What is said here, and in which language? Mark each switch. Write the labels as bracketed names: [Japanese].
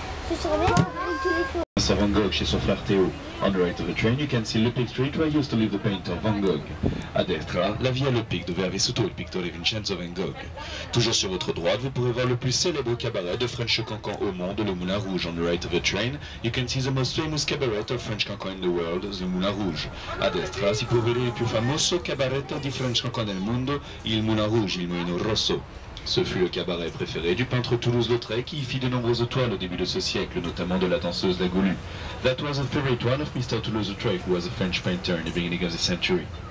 [French] Je serais bien tous les jours. Van Gogh chez son frère Théo. [English] On the right of the train, you can see Lepic Street where used to live the painter Van Gogh. [Italian] A destra, la via Lepic dove ha vissuto il pittore Vincenzo Van Gogh. [French] Toujours sur votre droite, vous pourrez voir le plus célèbre cabaret de French Cancan au monde, le Moulin Rouge. [English] On the right of the train, you can see the most famous cabaret of French Cancan in the world, the Moulin Rouge. [Italian] A destra si può vedere il più famoso cabaret di French Cancan nel mondo, il Moulin Rouge, il Mulino Rosso. [French] Ce fut le cabaret préféré du peintre Toulouse-Lautrec qui y fit de nombreuses toiles au début de ce siècle, notamment de la danseuse La Goulue. [English] That was a favorite one of Mr. Toulouse-Lautrec, who was a French painter in the beginning of the century.